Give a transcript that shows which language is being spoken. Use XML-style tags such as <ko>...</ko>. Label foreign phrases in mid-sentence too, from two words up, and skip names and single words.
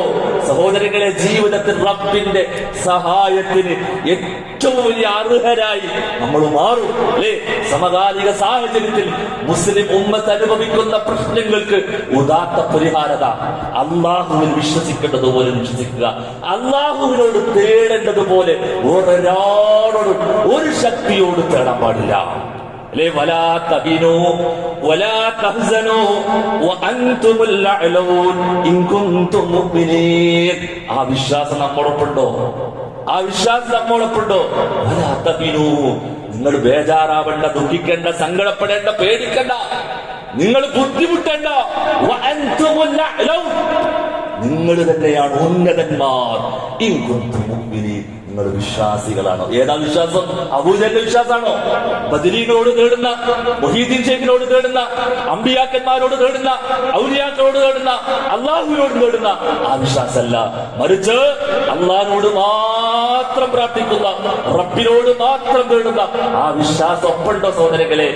<ml>സഹോദരങ്ങളെ, ജീവിതത്തിൽ റബ്ബിന്റെ സഹായത്തിന് ഏറ്റവും വലിയ അർഹരായി നമ്മൾ മാറും, അല്ലേ? സമകാലിക സാഹചര്യത്തിൽ മുസ്ലിം ഉമ്മത്ത് അനുഭവിക്കുന്ന പ്രശ്നങ്ങൾക്ക് ഉദാത്ത പരിഹാരത അള്ളാഹുവിൽ വിശ്വസിക്കേണ്ടതുപോലെ വിശ്വസിക്കുക. അള്ളാഹുവിനോട് തേടേണ്ടതുപോലെ ഒരാളോടും ഒരു ശക്തിയോട് തേടാൻ പാടില്ല.</ml> <ar>ولا تهنوا ولا تحزنوا وأنتم الأعلون إن كنتم مؤمنين.</ar> <ml>ആ വിശ്വാസം നമ്മോടൊപ്പുണ്ടോ? ആ വിശ്വാസം നമ്മോടൊപ്പുണ്ടോ?</ml> <ar>ولا تهنوا,</ar> <ml>നിങ്ങൾ ബേജാറാവണ്ട, ദുഃഖിക്കേണ്ട, സങ്കടപ്പെടേണ്ട, പേടിക്കണ്ട, നിങ്ങൾ ബുദ്ധിമുട്ടേണ്ട.</ml> <ar>وأنتم الأعلون,</ar> <ml>നിങ്ങൾ തന്നെയാണ് ഉന്നതന്മാർ.</ml> <ar>إن كنتم مؤمنين,</ar> <ml>നിങ്ങൾ വിശ്വാസികളാണോ? ഏതാ വിശ്വാസം? അബൂജഹലിന്റെ വിശ്വാസമാണോ? ബദരീകളോട് തേടുന്ന, മുഹീദ്ദീൻ ഷേഖിനോട് തേടുന്ന, അമ്പിയാക്കന്മാരോട് തേടുന്ന, ഔലിയാക്കളോട് തേടുന്ന, അള്ളാഹുവിനോട് തേടുന്ന ആ വിശ്വാസമല്ല. മറിച്ച് അള്ളാഹിനോട് മാത്രം പ്രാർത്ഥിക്കുന്ന, റബ്ബിനോട് മാത്രം തേടുന്ന ആ വിശ്വാസം ഒപ്പുണ്ടോ സഹോദരങ്ങളെ?</ml>